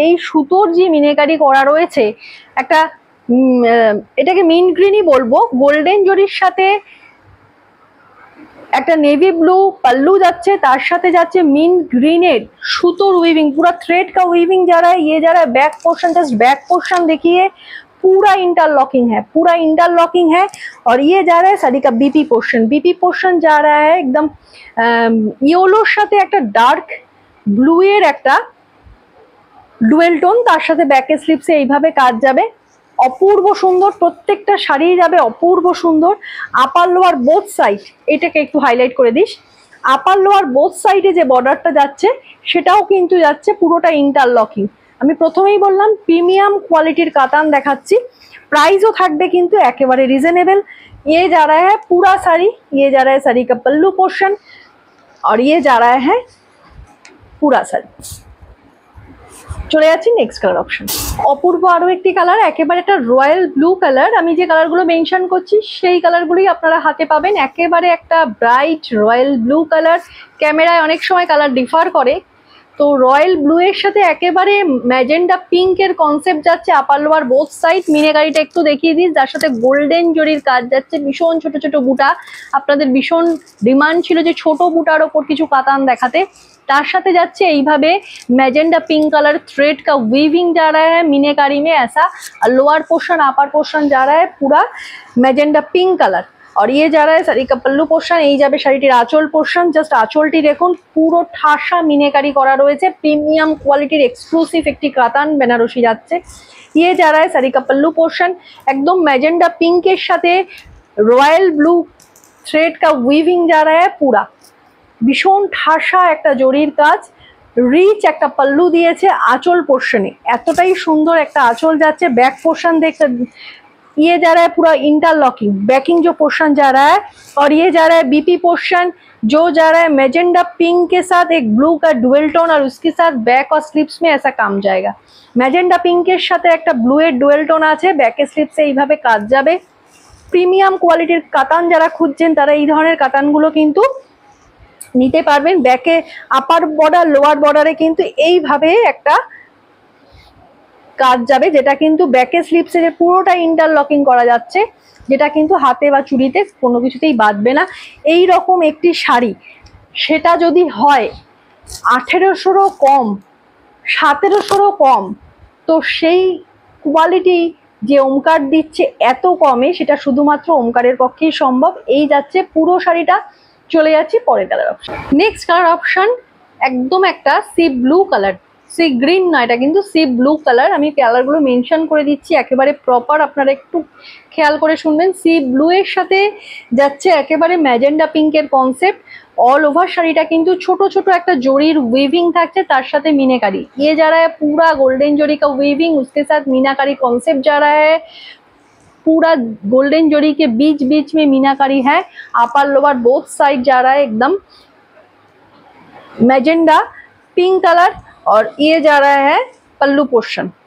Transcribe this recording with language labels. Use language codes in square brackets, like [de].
[bn] এই সুতোর যে মিনেকারি করা রয়েছে, একটা এটাকে মিন্ট গ্রিনই বলবো, গোল্ডেন জরির সাথে একটা নেভি ব্লু পাল্লু যাচ্ছে, তার সাথে যাচ্ছে মিন্ট গ্রিনের সুতোর উইভিং, [hi] पूरा थ्रेड का वीविंग जा रहा है। ये जा रहा है back portion, just back portion देखिए, पूरा इंटरलॉकिंग है। और ये जा रहा है साड़ी का बीपी पोर्शन जा रहा है एकदम [bn] येलोर साथे একটা ডার্ক ব্লু এর একটা ডুয়েল টোন, তার সাথে ব্যাকে স্লিপসে এইভাবে কাজ যাবে। অপূর্ব সুন্দর, প্রত্যেকটা শাড়ি যাবে অপূর্ব সুন্দর। আপার লোয়ার বোথ সাইড, এটাকে একটু হাইলাইট করে দিস। আপার লোয়ার বোথ সাইডে যে বর্ডারটা যাচ্ছে সেটাও কিন্তু যাচ্ছে পুরোটা ইন্টারলকিং। আমি প্রথমেই বললাম প্রিমিয়াম কোয়ালিটির কাতান দেখাচ্ছি, প্রাইসও থাকবে কিন্তু একেবারে রিজনেবল। [hi] ये जा रहा है पूरा साड़ी, ये जा रहा है साड़ी का पल्लू पोर्शन, और ये जा रहा है पूरा साड़ी। [bn] চলে যাচ্ছি নেক্সট কালার অপশন। অপূর্ব আরও একটি কালার, একেবারে একটা রয়্যাল ব্লু কালার। আমি যে কালারগুলো মেনশন করছি সেই কালারগুলোই আপনারা হাতে পাবেন। একেবারে একটা ব্রাইট রয়্যাল ব্লু কালার। ক্যামেরায় অনেক সময় কালার ডিফার করে, তো রয়্যাল ব্লু এর সাথে একেবারে ম্যাজেন্ডা পিঙ্কের কনসেপ্ট যাচ্ছে আপার লোয়ার বোথ সাইড। মিনেকারিটা একটু দেখিয়ে দিস, যার সাথে গোল্ডেন জরির কাজ যাচ্ছে। ভীষণ ছোট ছোট বুটা, আপনাদের ভীষণ ডিমান্ড ছিল যে ছোট বুটার ওপর কিছু কাতান দেখাতে, তার সাথে যাচ্ছে এইভাবে [hi] मैजेंडा पिंक कलर थ्रेड का वीविंग जा रहा है मीनेकारी में ऐसा। और लोअर पोर्शन अपर पोर्शन जा रहा है पूरा मैजेंडा पिंक कलर। और ये जा रहा है শাড়ি का पल्लू पोर्शन। [bn] এই যাবে শাড়িটির আঁচল পোর্শন, জাস্ট আঁচলটি দেখুন, পুরো ঠাসা মিনেকারি করা রয়েছে। প্রিমিয়াম কোয়ালিটির এক্সক্লুসিভ একটি কাতান বেনারসি যাচ্ছে। [hi] ये जा रहा है শাড়ি का पल्लू पोर्शन, একদম मैजेंडा पिंकेর [bn] সাথে রয়্যাল ব্লু [hi] थ्रेड का वीविंग जा रहा है पूरा। [bn] ভীষণ ঠাসা একটা জরির কাজ, রিচ একটা পল্লু দিয়েছে আঁচল পোর্শনে, এতটাই সুন্দর একটা আঁচল যাচ্ছে। [hi] बैक पोर्शन देखते, ये जा रहा है पूरा इंटरलॉकिंग, बैकिंग जो पोर्शन जा रहा है। और ये जा रहा है बीपी पोर्शन, जो जा रहा है मैजेंडा पिंक के साथ एक ब्लू का डुअल टोन, और उसके साथ बैक और स्लिप्स में ऐसा काम जाएगा। [bn] मैजेंडा पिंकेर साथे একটা ব্লু এর ডুয়েল টোন আছে, ব্যাকে স্লিপসে এইভাবে কাজ যাবে। প্রিমিয়াম কোয়ালিটির কাতান যারা খুঁজছেন তারা এই ধরনের কাতানগুলো কিন্তু নিতে পারবেন। ব্যাকে আপার বর্ডার লোয়ার বর্ডারে কিন্তু এইভাবে একটা কাজ যাবে, যেটা কিন্তু ব্যাকে স্লিপসে যে পুরোটা ইন্টারলকিং করা যাচ্ছে, যেটা কিন্তু হাতে বা চুড়িতে কোনো কিছুতেই বাঁধবে না। এই রকম একটি শাড়ি, সেটা যদি হয় 1800 কম, 1700 কম, তো সেই কোয়ালিটি যে ওমকার দিচ্ছে এত কমে, সেটা শুধুমাত্র ওমকারের পক্ষেই সম্ভব। এই যাচ্ছে পুরো শাড়িটা। চলে যাচ্ছি পরের colour option. Next colour option একদম একটা C blue colour, sea green না, এটা কিন্তু সি ব্লু কালার। আমি কালারগুলো মেনশন করে দিচ্ছি একেবারে প্রপার, আপনারা একটু খেয়াল করে শুনবেন। সি ব্লু এর সাথে যাচ্ছে একেবারে ম্যাজেন্ডা পিঙ্কের কনসেপ্ট। ऑल ओवर শাড়িটা কিন্তু ছোট ছোট একটা জরির উইভিং থাকছে, তার সাথে मीनाकारी। [hi] ये जा रहा है पूरा गोल्डन जरी का वीविंग, उसके साथ मीनाकारी कॉन्सेप्ट जा रहा है। पूरा गोल्डन जरी के बीच बीच में मीनाकारी है। अपर लोअर बोथ साइड जा रहा है एकदम मैजेंडा पिंक कलर। और ये जा रहा है पल्लू पोर्शन।